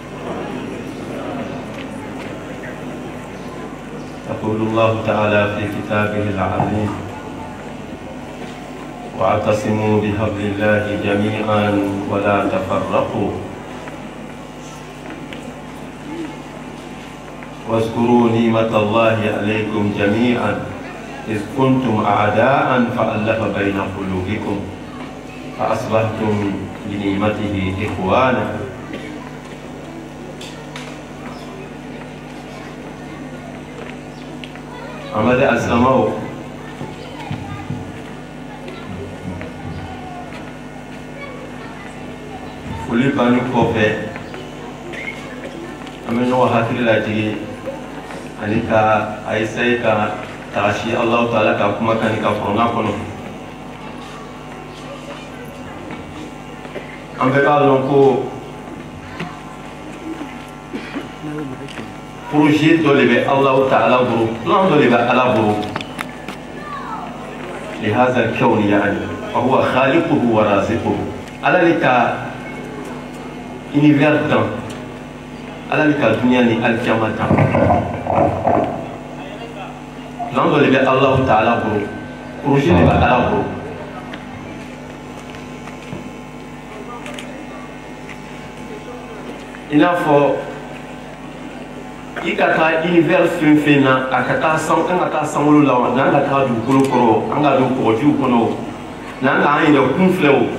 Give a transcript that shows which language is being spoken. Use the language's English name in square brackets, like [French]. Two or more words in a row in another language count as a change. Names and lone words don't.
[Arabic] يقول الله تعالى في كتابه العظيم واعتصموا بحبل الله جميعا ولا تفرقوا واذكروا نعمة الله عليكم جميعا إذ كنتم أعداء فألف بين قلوبكم فأصبحتم بنعمته إخوانا. أمد السماء [Bambara] foli bani kɔfɛ an bɛ ɲɔgɔn hakili lajigi ani ka a essayer ka tagasi Allahu Taala ka kumakan ka fɔrɔnga kɔnɔ. An bɛ k'a dɔn ko projet dɔ de bɛ Allahu Taala bolo, plan dɔ de bɛ Ala bolo. [Arabic] لهذا الكون يعني فهو خالقه ورازقه. [Bambara] Ala le ka univers dan, Ala le ka dunia ni alikiyama dan. Plan dɔ de bɛ Allahu Taala bolo, projet de bɛ Ala bolo. I n'a fɔ i ka taa univers fɛn fɛn na a ka taa san, an ka taa sankolo la wa n'an ka taa dugukolo kɔrɔ an ka don kɔgɔjiw kɔnɔ o n'an k'an yɛrɛ kun filɛ o.